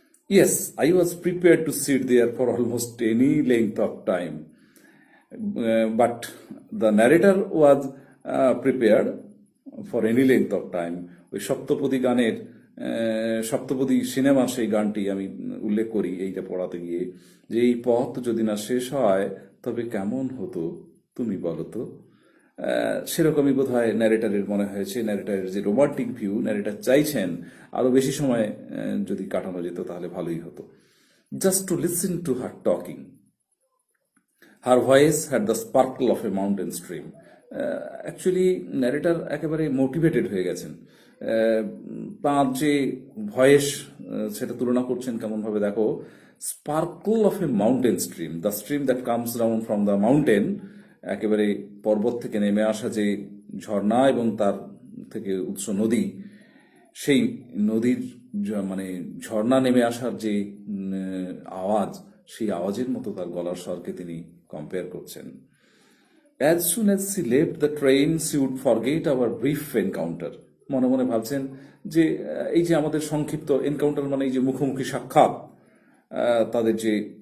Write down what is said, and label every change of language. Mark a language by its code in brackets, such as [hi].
[en] Yes, I was prepared to sit there for almost any length of time, but the narrator was prepared for any length of time. [bn] ওই সপ্তপদী গানের, সপ্তপদী সিনেমার সেই গানটি আমি উল্লেখ করি এইটা পড়াতে গিয়ে, যে এই পথ যদি না শেষ হয় তবে কেমন হতো তুমি বলো তো। সেরকমই বোধ হয় ন্যারেটারের মনে হয়েছে। ন্যারেটারের যে রোমান্টিক ভিউ, ন্যারেটার চাইছেন আরো বেশি সময় যদি কাটানো যেত তাহলে ভালোই হতো। [en] Just to listen to her talking, her voice had the sparkle of a mountain stream. [bn] Actually narrator একেবারে মোটিভেটেড হয়ে গেছেন। তাঁর যে ভয়েস, সেটা তুলনা করছেন কেমন ভাবে দেখো, [en] sparkle of a mountain stream, the stream that comes down from the mountain, [bn] একেবারে পর্বত থেকে নেমে আসা যে ঝর্ণা এবং তার থেকে উৎস নদী, সেই নদীর মানে ঝর্ণা নেমে আসার যে আওয়াজ, সেই আওয়াজের মতো তার গলার স্বরকে তিনি কম্পেয়ার করছেন। [en] As soon as she left the train, she would forget our brief encounter. [bn] মনে মনে ভাবছেন যে এই যে আমাদের সংক্ষিপ্ত এনকাউন্টার, মানে এই যে মুখোমুখি সাক্ষাৎ, তাদের যে